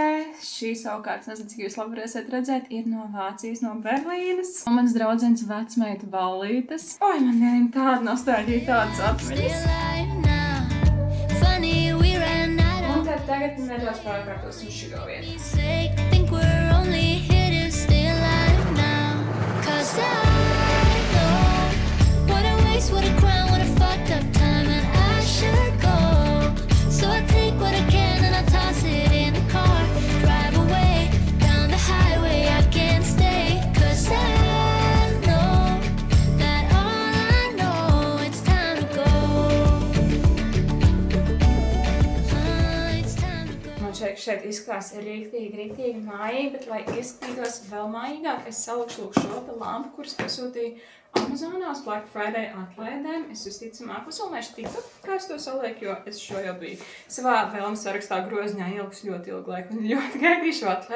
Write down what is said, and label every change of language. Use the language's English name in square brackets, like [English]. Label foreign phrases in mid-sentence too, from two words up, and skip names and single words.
[Latvian] Šī savukārt, nezinu, cik jūs labi varēsiet redzēt, ir no Vācijas, no Berlīnes. Un mans draudzens vecmeita ballītes. Oi, man ir tāda nostalģija, tādas atmiņas. Un tad tagad nedaudz pārkārtosim šo vietu. [English] What a crown, what a fucked up time, and I should go. So I take what I can and I toss it in the car. Drive away down the highway, I can't stay. Cause I know that all I know, it's time to go. It's time to go. [Latvian] Man šeit izskatās rīktīgi mājīgi, bet lai izskatītos vēl mājīgāk, es salikšu šo te lampu, kuras pasūtīju Amazonā uz Black Friday atlaidēm. Es visticamāk uzfilmēšu TikTok, kā es to salieku, jo es šo jau biju savā vēlmes sarakstā groziņā ielikusi ļoti ilgu laiku un ļoti gaidīšu atlaidi.